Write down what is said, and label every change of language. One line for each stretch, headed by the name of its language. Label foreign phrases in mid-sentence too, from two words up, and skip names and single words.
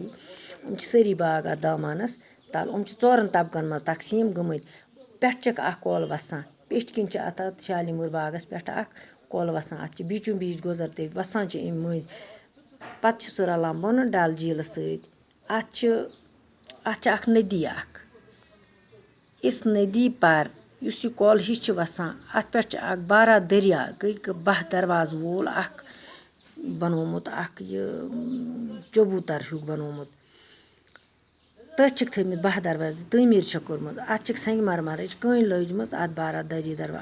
Kashmiri: یِم چھِ سٲری باغ اَتھ دامانس تل. یِم چھِ 4 طبقن منٛز تقسیٖم گٔمٕتۍ. پٮ۪ٹھٕ چھکھ اکھ کۄل وسان. پیٚٹھۍ کِنۍ چھِ اَتھ شالیمار باغس پٮ۪ٹھٕ اکھ کۄل وسان. اَتھ چھِ بیٖچوٗ بیٖچ گُزرتے وسان چھِ اَمہِ مٔنٛزۍ. پتہٕ چھِ سُہ رلان بۄنہٕ ڈل جھیلس سۭتۍ. اَتھ چھِ اکھ ندی اکھ.
Urdu: اس ندی پر
Kashmiri: یُس یہِ کۄل ہِش چھِ وسان، اَتھ پٮ۪ٹھ چھِ اکھ باراندریا 12 دروازٕ وول اکھ بنومُت اکھ یہِ چبوٗتر ہیوٗ بنومُت. تٔتھۍ چھِکھ تھٲومٕتۍ 12 دروازٕ تعمیٖر چھکھ کوٚرمُت. اَتھ چھِکھ سنٛگہِ مرمرٕچ کٔنۍ لٲجمٕژ اَتھ باراندری دروازٕ.